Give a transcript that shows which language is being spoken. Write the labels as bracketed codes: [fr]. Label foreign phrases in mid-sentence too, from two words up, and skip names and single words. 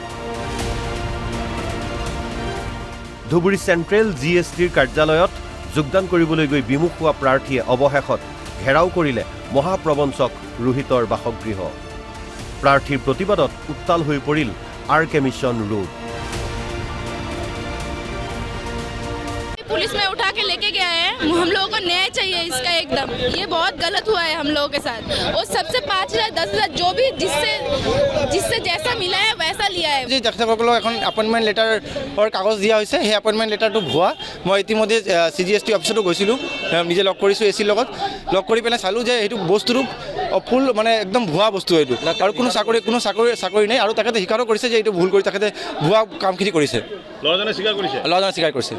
[as] ধুবুৰী চেণ্ট্ৰেল জিএছটিৰ কাৰ্যালয়ত যোগদান কৰিবলৈ গৈ বিমুখ হোৱা প্ৰাৰ্থীয়ে অৱশেষত ঘেৰাও কৰিলে মহাপ্ৰবঞ্চক ৰোহিতৰ বাসগৃহ প্ৰাৰ্থীৰ প্ৰতিবাদত উত্তাল হৈ পৰিল আৰ.কে. মিছন ৰোড [hi] पुलिस में उठा के लेके गया है हम लोगों को न्याय चाहिए इसका एकदम ये बहुत गलत हुआ है हम लोगों के साथ और सबसे 5,000 10,000 जो भी जिससे जैसा मिला है वैसा लिया है [as] जी তেখেতসকলক এখন [en] appointment letterৰ [as] কাগজ দিয়া হৈছে সেই [en] appointment letterটো [as] ভুৱা মই ইতিমধ্যে CGST অফিচতো গৈছিলোঁ নিজে লগ কৰিছোঁ এচিৰ লগত লগ কৰি পেলাই চালোঁ যে এইটো বস্তুটো ফুল মানে একদম ভুৱা বস্তু এইটো আৰু কোনো চাকৰি নাই আৰু তেখেতে স্বীকাৰো কৰিছে যে এইটো ভুল কৰি তেখেতে ভুৱা কামখিনি কৰিছে ল'ৰাজনে স্বীকাৰ কৰিছে